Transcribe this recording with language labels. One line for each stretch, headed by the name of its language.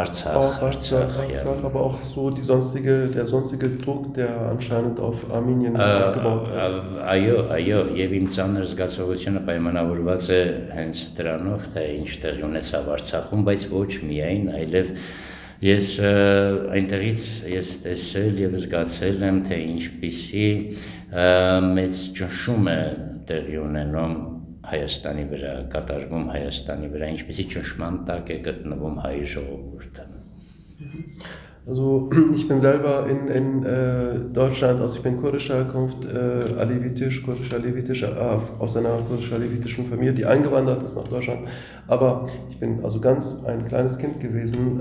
German: Artsakh, aber auch so der sonstige Druck, der anscheinend auf Armenien aufgebaut wird.
Armenian: Այո, եւ իմ ծանր զգացողությունը պայմանավորված է հենց դրանով, թե ինչ տեղի ունեցավ Արցախում, բայց ոչ միայն, այլև ես այնտեղից տեսել եւ զգացել եմ, թե ինչպիսի մեծ ճնշում է տեղի ունենում Հայաստանի վրա, կատարվում Հայաստանի վրա, ինչպեսի ճնշման տակ է գտնվում հայ ժողովուրդը։
German: Also ich bin selber in Deutschland, also ich bin kurdischer Herkunft, kurdisch-alevitisch, aus einer kurdisch-alevitischen Familie, die eingewandert ist nach Deutschland. Aber ich bin also ganz ein kleines Kind gewesen.